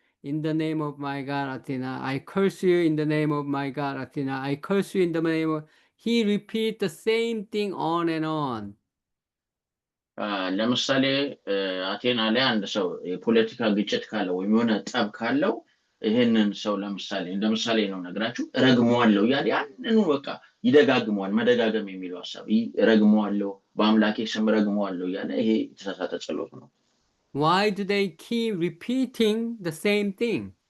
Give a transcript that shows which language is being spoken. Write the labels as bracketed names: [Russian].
[English] in the name of my god Athena, I curse you in the name of my god Athena, I curse you in the name of... He repeats the same thing on and on. [Amharic] ለምሳሌ አቴና ላይ አንድ ሰው የፖለቲካ ግጭት ካለው ወይም የሆነ ጠብ ካለው ይሄንን ሰው ለምሳሌ እንደምሳሌ ነው ነግራችሁ ረግመዋለሁ ያለ ያንኑ በቃ ይደጋግመዋል። መደጋገም የሚለው ሐሳብ ረግመዋለሁ፣ በአምላኬ ስም ረግመዋለሁ ያለ ይሄ የተሳሳተ ጸሎት ነው። [English] Why do they keep repeating the same thing?